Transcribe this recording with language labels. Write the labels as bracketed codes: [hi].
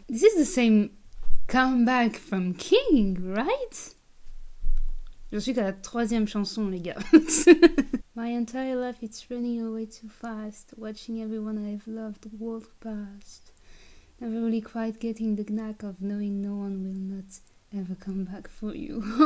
[en] This is the same comeback from King, right? [fr] Je suis qu'à la 3e chanson, les gars. [en] My entire life it's running away too fast, watching everyone I've loved walk past. Never really quite getting the knack of knowing no one will not ever come back for you.